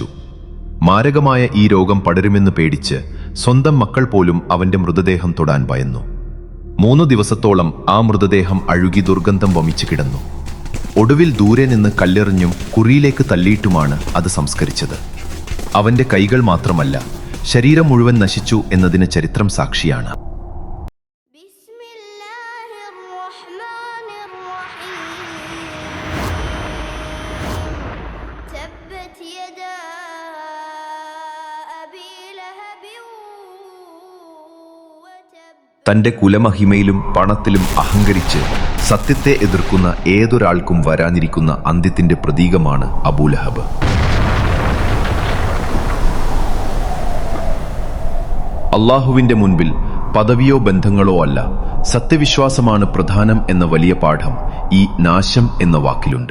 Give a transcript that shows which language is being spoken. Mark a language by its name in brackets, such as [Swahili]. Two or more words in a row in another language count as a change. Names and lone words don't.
[Malayalam] മാരകമായ ഈ രോഗം പടരുമെന്ന് പേടിച്ച് സ്വന്തം മക്കൾ പോലും അവന്റെ മൃതദേഹം തൊടാൻ ഭയന്നു. 3 ദിവസത്തോളം ആ മൃതദേഹം അഴുകി ദുർഗന്ധം വമിച്ചു കിടന്നു. ഒടുവിൽ ദൂരെ നിന്ന് കല്ലെറിഞ്ഞും കുറിയിലേക്ക് തള്ളിയിട്ടുമാണ് അത് സംസ്കരിച്ചത്. അവന്റെ കൈകൾ മാത്രമല്ല, ശരീരം മുഴുവൻ നശിച്ചു എന്നതിന് ചരിത്രം സാക്ഷിയാണ്. [Arabic] بسم الله الرحمن الرحيم تبت يدا أبي لهب وتب [Malayalam] തന്റെ കുലമഹിമയിലും പണത്തിലും അഹങ്കരിച്ച് സത്യത്തെ എതിർക്കുന്ന ഏതൊരാൾക്കും വരാനിരിക്കുന്ന അന്ത്യത്തിന്റെ പ്രതീകമാണ് അബൂലഹബ്. അള്ളാഹുവിന്റെ മുൻപിൽ പദവിയോ ബന്ധങ്ങളോ അല്ല, സത്യവിശ്വാസമാണ് പ്രധാനം എന്ന വലിയ പാഠം ഈ നാശം എന്ന വാക്കിലുണ്ട്.